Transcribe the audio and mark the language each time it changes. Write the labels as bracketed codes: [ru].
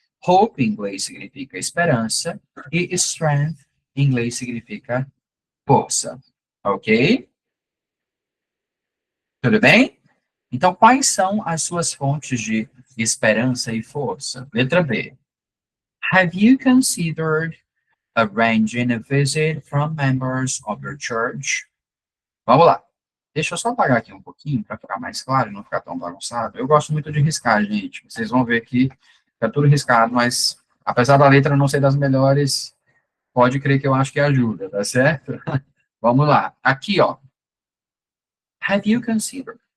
[pt] Hope, em inglês, significa esperança, e strength, em inglês, significa força. Ok? Tudo bem? Então, quais são as suas fontes de esperança e força? Letra B. [en] Have you considered arranging a visit from members of your church? [pt] Vamos lá. Deixa eu só apagar aqui um pouquinho para ficar mais claro e não ficar tão bagunçado. Eu gosto muito de riscar, gente. Vocês vão ver que fica tudo riscado, mas apesar da letra não ser das melhores, pode crer que eu acho que ajuda, tá certo? Vamos lá. Aqui, ó. [en] Have you considered?